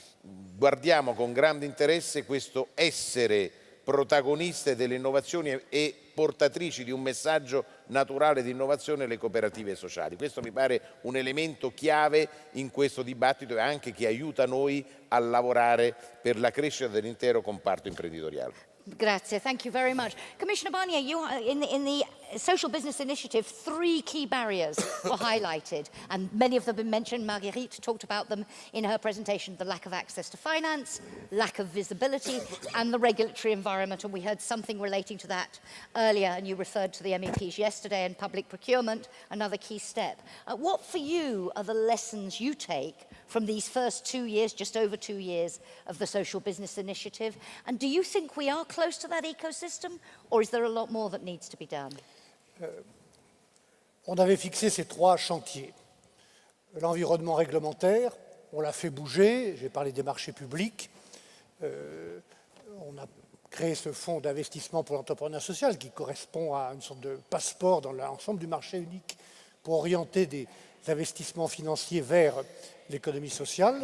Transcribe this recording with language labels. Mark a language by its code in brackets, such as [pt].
[it] Guardiamo con grande interesse questo essere protagoniste delle innovazioni e portatrici di un messaggio naturale di innovazione alle cooperative sociali. Questo mi pare un elemento chiave in questo dibattito e anche che aiuta noi a lavorare per la crescita dell'intero comparto imprenditoriale. [en] Grazie, thank you very much. Commissioner Barnier, in the Social Business Initiative, 3 key barriers were highlighted, and many of them have been mentioned. Marguerite talked about them in her presentation: the lack of access to finance, lack of visibility, and the regulatory environment, and we heard something relating to that earlier, and you referred to the MEPs yesterday, and public procurement, another key step. What for you are the lessons you take from these first 2 years, just over 2 years, of the Social Business Initiative? And do you think we are close to that ecosystem, or is there a lot more that needs to be done? [fr] On avait fixé ces 3 chantiers. L'environnement réglementaire, on l'a fait bouger, j'ai parlé des marchés publics. On a créé ce fonds d'investissement pour l'entrepreneuriat social qui correspond à une sorte de passeport dans l'ensemble du marché unique pour orienter des investissements financiers vers l'économie sociale.